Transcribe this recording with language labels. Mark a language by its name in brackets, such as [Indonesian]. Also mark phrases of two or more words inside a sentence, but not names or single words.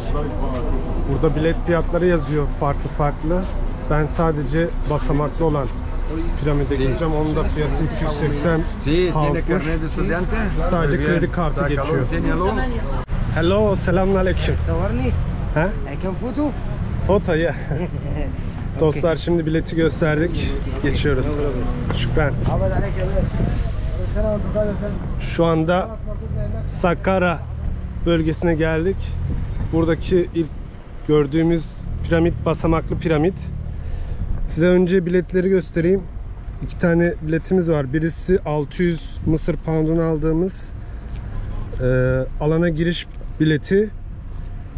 [Turkish] Burada bilet fiyatları yazıyor farklı farklı. Ben sadece basamaklı olan piramide gideceğim. Onun da fiyatı 280 poundmuş. Sadece kredi kartı geçiyor. [English] Hello, selamünaleyküm. [Arabic] صورني Ha? [English] I can photo. [Turkish] Foto ya. Dostlar şimdi bileti gösterdik. Geçiyoruz. Şükran. [Arabic] عبد عليك يا باشا. انا وانت طالع فين؟ [Turkish] Şu anda Sakkara bölgesine geldik. Buradaki ilk gördüğümüz piramit basamaklı piramit. Size önce biletleri göstereyim. İki tane biletimiz var. Birisi 600 Mısır pound'unu aldığımız alana giriş bileti.